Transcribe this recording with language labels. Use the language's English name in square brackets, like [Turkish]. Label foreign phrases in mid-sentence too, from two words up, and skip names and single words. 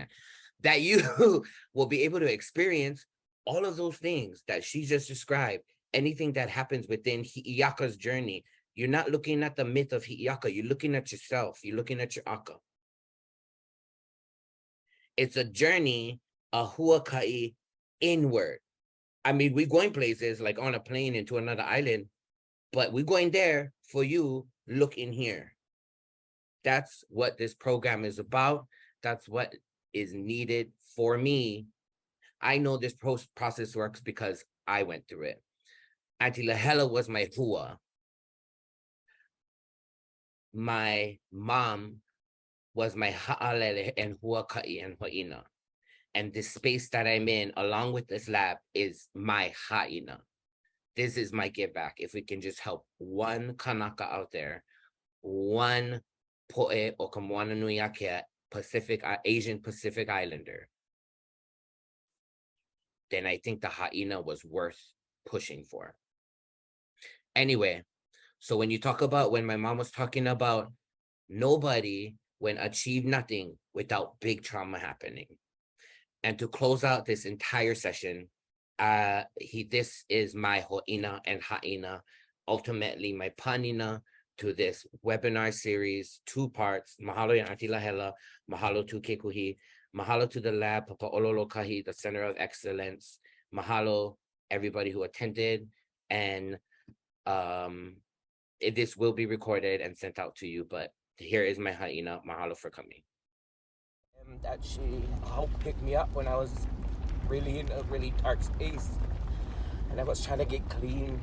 [English] That you will be able to experience all of those things that she just described, anything that happens within Hiʻiaka's journey. You're not looking at the myth of Hiʻiaka, you're looking at yourself, you're looking at your aka. It's a journey, a huakaʻi inward. I mean, we're going places like on a plane into another island, but we're going there for you, look in here. That's what this program is about. That's what is needed for me. I know this process works because I went through it. Auntie Lahela was my hua. My mom was my ha'alele and huaka'i and ha'ina. And this space that I'm in, along with this lab, is my ha'ina. This is my give back. If we can just help one kanaka out there, one [Hawaiian] po'e o ka moana nui ake [English] Asian Pacific Islander, then I think the ha'ina was worth pushing for. Anyway, so when you talk about, when my mom was talking about nobody when achieve nothing without big trauma happening. And to close out this entire session, this is my ho'ina and ha'ina, ultimately my panina to this webinar series, 2 parts. Mahalo ya Auntie Lahela, mahalo to Kekuhi, mahalo to the lab, Papa Ololokahi, the Center of Excellence, mahalo everybody who attended, and this will be recorded and sent out to you, but here is my ha'ina. Mahalo for coming. That she helped pick me up when I was really in a really dark space and I was trying to get clean.